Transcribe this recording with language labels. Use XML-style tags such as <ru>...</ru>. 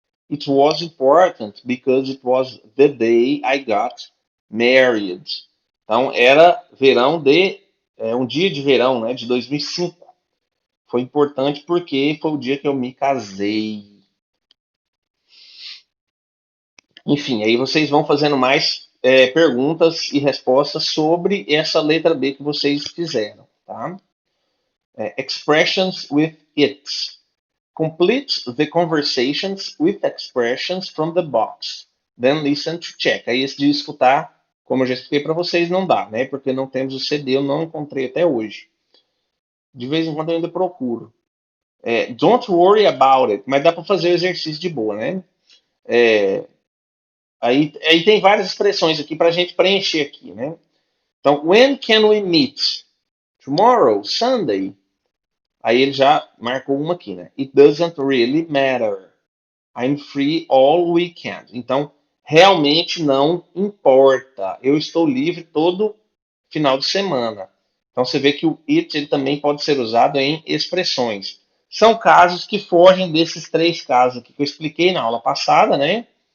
<en>It was important because it was the day I got married.</en> <pt>Então era verão um dia de verão, né, de 2005. Foi importante porque foi o dia que eu me casei. Enfim, aí vocês vão fazendo mais perguntas e respostas sobre essa letra B que vocês fizeram, tá?</pt> <en>Expressions with it. Complete the conversations with expressions from the box. Then listen to check.</en> <pt>Aí esse de escutar, como eu já expliquei para vocês, não dá, né? Porque não temos o CD, eu não encontrei até hoje. De vez em quando eu ainda procuro.</pt> <en>Don't worry about it.</en> <pt>Mas dá para fazer o exercício de boa, né? Aí tem várias expressões aqui para a gente preencher aqui, né?</pt> <en>Então, when can we meet? Tomorrow, Sunday.</en> <pt>Aí ele já marcou uma aqui, né?</pt> <en>It doesn't really matter. I'm free all weekend.</en> <pt>Então, realmente não importa. Eu estou livre todo final de semana. Então, você vê que o it ele também pode ser usado em expressões. São casos que fogem desses três casos aqui que eu expliquei na aula passada, né?</pt>